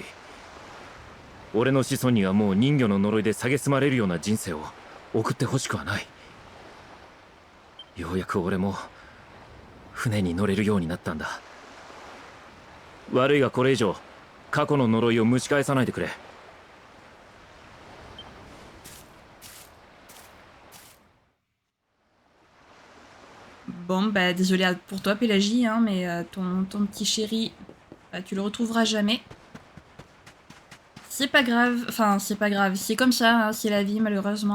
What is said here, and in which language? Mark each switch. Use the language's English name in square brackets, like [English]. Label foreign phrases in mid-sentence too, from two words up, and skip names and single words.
[Japanese] 俺の子孫にはもう人魚の呪いで蔑まれるような人生を送ってほしくはない。ようやく俺も船に乗れるようになったんだ。悪いがこれ以上過去の呪いを蒸し返さないでくれ。 [French] Bon, bah désolé pour toi Pélagie, hein, mais ton petit chéri, bah, tu le retrouveras jamais. C'est pas grave, enfin c'est pas grave, c'est comme ça, hein, c'est la vie malheureusement.